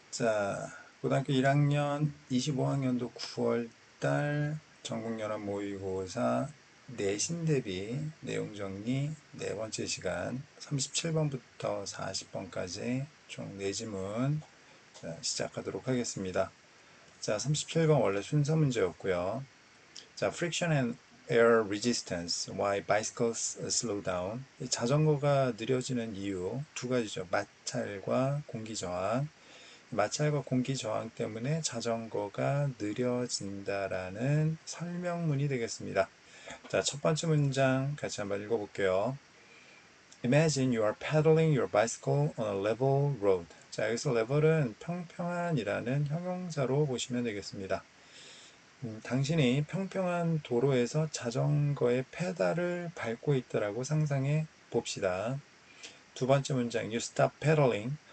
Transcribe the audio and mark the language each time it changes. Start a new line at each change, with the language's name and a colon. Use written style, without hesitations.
Korean: 자, 고등학교 1학년 25학년도 9월 달 전국연합 모의고사 내신 대비 내용 정리 네 번째 시간 37번부터 40번까지 총 4지문 시작하도록 하겠습니다. 자, 37번 원래 순서 문제였고요.
English: 자, friction and air resistance, why bicycles slow down.
Korean: 이 자전거가 느려지는 이유 두 가지죠. 마찰과 공기 저항. 마찰과 공기 저항 때문에 자전거가 느려진다라는 설명문이 되겠습니다. 자, 첫 번째 문장 같이 한번 읽어볼게요.
English: Imagine you are pedaling your bicycle on a level road.
Korean: 자, 여기서 level은 평평한이라는 형용사로 보시면 되겠습니다. 당신이 평평한 도로에서 자전거의 페달을 밟고 있다라고 상상해 봅시다. 두 번째 문장,
English: you stop pedaling.